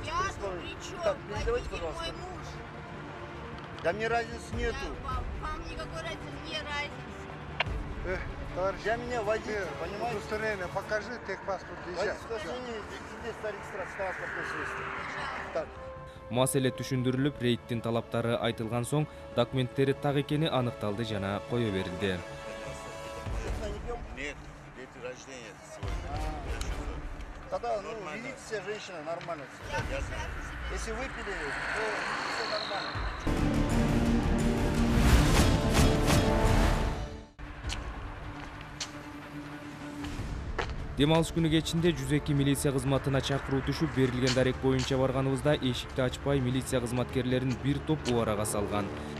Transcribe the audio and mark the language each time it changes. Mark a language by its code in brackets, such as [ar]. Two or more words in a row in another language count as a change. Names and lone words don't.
[ru] Я тут при чем? Так, передавайте, Водитель пожалуйста. мой муж. Да мне разницы нету. Вам никакой разницы, не разницы. Товарищ, Для меня водитель, понимаете? удостоверение покажи, техпаспорт езжай. Водительство свидетельство о регистрации транспортного средства. Так. [ky] Маселе түшүндүрүлүп, рейдтин талаптары айтылган соң, документтери так экени аныкталды жана кое берилди. [ru] Нет, дети рождения сегодня. Тогда, ведите себя, женщина, нормально. Если выпили, то все нормально. [ky] Дем алыш күнү кечинде 102 милиция кызматына чакыруу түшүп, берилген дарек боюнча барганыбызда эшикти ачпай милиция кызматкерлерин бир топ убарага салган.